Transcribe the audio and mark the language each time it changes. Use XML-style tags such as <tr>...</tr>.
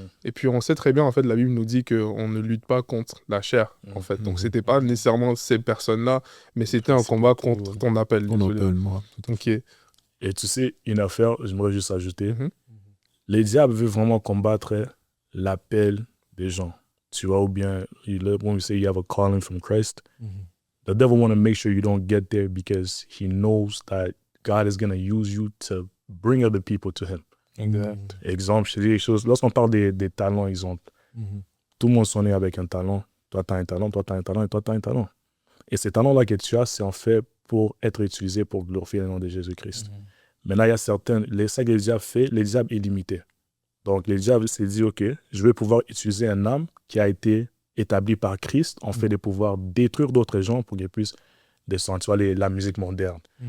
<fr>Et puis on sait très bien, en fait, la Bible nous dit qu'on ne lutte pas contre la chair, en fait. Donc c'était pas nécessairement ces personnes-là, mais c'était un combat contre ton appel. Ok. Et tu sais, une affaire, j'aimerais juste ajouter, les diables veulent vraiment combattre l'appel des gens. Tu vois, ou bien,</fr> <en>when we say you have a calling from Christ, the devil want to make sure you don't get there because he knows that God is going to use you to bring other people to him.</en> <fr>Exemple, je te dis des choses. Lorsqu'on parle des talents, exemple, tout le monde s'en est avec un talent. Toi, tu as un talent, toi, tu as un talent, et toi, tu as un talent. Et ces talents-là que tu as, c'est en fait pour être utilisé pour glorifier le nom de Jésus-Christ. Maintenant, il y a certains... Ça que le diable fait, le diable est limité. Donc, le diable s'est dit, OK, je vais pouvoir utiliser un âme qui a été établi par Christ, en fait de pouvoir détruire d'autres gens pour qu'ils puissent descendre, tu vois, la musique moderne.</fr>